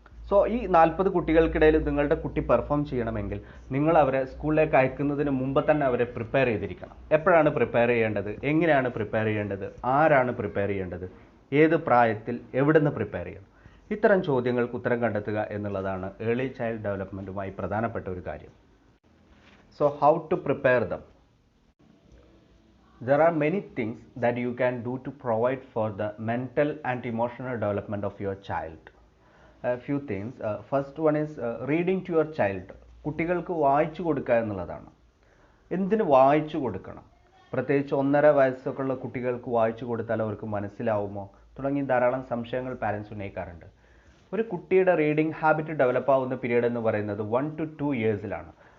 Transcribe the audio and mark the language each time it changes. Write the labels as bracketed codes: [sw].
[ml] So ഈ 40 കുട്ടികൾക്കിടയിൽ നിങ്ങളുടെ കുട്ടി പെർഫോം ചെയ്യണമെങ്കിൽ നിങ്ങൾ അവരെ സ്കൂളിലേക്ക് അയക്കുന്നതിന് മുമ്പ് തന്നെ അവരെ പ്രിപ്പയർ ചെയ്തിരിക്കണം. എപ്പോഴാണ് പ്രിപ്പയർ ചെയ്യേണ്ടത്, എങ്ങനെയാണ് പ്രിപ്പയർ ചെയ്യേണ്ടത്, ആരാണ് പ്രിപ്പയർ ചെയ്യേണ്ടത്, ഏത് പ്രായത്തിൽ, എവിടെ നിന്ന് പ്രിപ്പയർ ചെയ്യണം, ഇത്തരം ചോദ്യങ്ങൾക്ക് ഉത്തരം കണ്ടെത്തുക എന്നുള്ളതാണ് ഏർലി ചൈൽഡ് ഡെവലപ്മെൻറ്റുമായി പ്രധാനപ്പെട്ട ഒരു കാര്യം. [en] So how to prepare them? There are many things that you can do to provide for the mental and emotional development of your child. A few things. First one is reading to your child. [ml] കുട്ടികൾക്ക് വായിച്ചു കൊടുക്കുക എന്നുള്ളതാണ്. എന്തിന് വായിച്ചു കൊടുക്കണം? പ്രത്യേകിച്ച് 1.5 വയസ്സൊക്കെ ഉള്ള കുട്ടികൾക്ക് വായിച്ചു കൊടുത്താൽ അവർക്ക് മനസ്സിലാവുമോ തുടങ്ങി ധാരാളം സംശയങ്ങൾ പാരൻസ് ഉന്നയിക്കാറുണ്ട്. ഒരു കുട്ടിയുടെ റീഡിംഗ് ഹാബിറ്റ് ഡെവലപ്പ് ആവുന്ന പീരീഡ് എന്ന് പറയുന്നത് 1 to 2 ഇയേഴ്സിലാണ്.